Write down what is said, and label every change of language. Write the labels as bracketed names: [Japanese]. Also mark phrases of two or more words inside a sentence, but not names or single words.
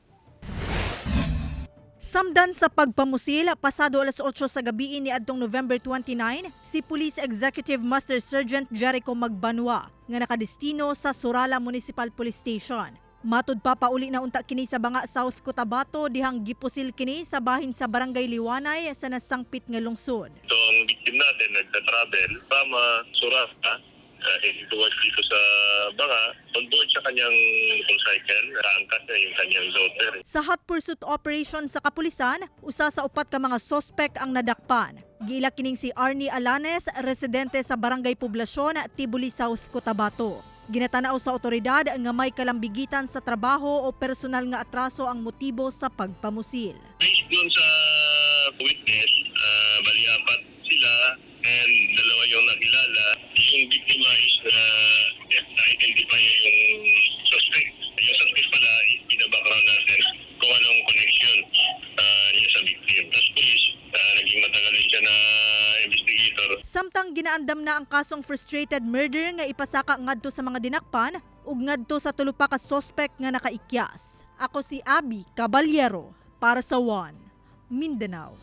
[Cebuano] Samdan sa pagpamusil, pasado alas 8 sa gabi ni adtong November 29, si Police Executive Master Sergeant Jericho Magbanwa nga nakadestino sa Surala Municipal Police Station. Matud pa pauli na unta kini sa Banga, South Cotabato dihang gipusil kini sa bahin sa Barangay Liwanay sa nasangpit nga lungsod. [Filipino] Ito ang victim natin, nagta-travel [English] from Surata, heading towards [Filipino] dito sa Banga. [English] On board [Filipino] sa kanyang motorcycle, naangkat niya yung kanyang daughter. [Cebuano] Sa [English] hot pursuit operation [Cebuano] sa kapulisan, usa sa upat ka mga sospek ang nadakpan. Giila kining si Arnie Alanes, residente sa Barangay Poblasyon, Tibuli, South Cotabato. Ginatanaw sa otoridad nga may kalambigitan sa trabaho o personal nga atraso ang motibo sa pagpamusil. [Filipino] Based dun sa witness, bali apat sila and dalawa yung nakilala. Yung victima is na-identify yung suspect. Yung suspect pala, binabackground natin kung anong connection niya sa victim. Tapos police, naging matagal din siya na investigator. [Cebuano] Samtang ginaandam na ang kasong [English] frustrated murder [Cebuano] nga ipasaka ngadto sa mga dinakpan ug ngadto sa tulo pa ka suspect nga nakaikyas. Ako si Abby Caballero para sa One Mindanao.